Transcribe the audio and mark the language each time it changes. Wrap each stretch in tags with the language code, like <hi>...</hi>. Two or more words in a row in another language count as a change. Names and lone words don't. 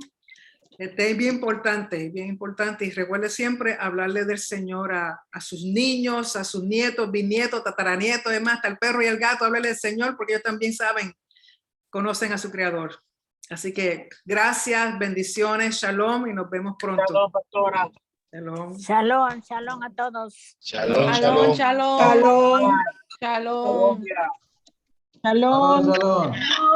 <es>Este es bien importante, y recuerde siempre hablarle del Señor a sus niños, a sus nietos, bisnietos, tataranietos, además hasta el perro y el gato, háblele del Señor porque ellos también saben, conocen a su Creador. Así que gracias, bendiciones, shalom y nos vemos pronto. Shalom, pastora. Shalom. Shalom, shalom a todos. Shalom, Shalom, shalom. shalom. Shalom. Colombia. Shalom, shalom.</es>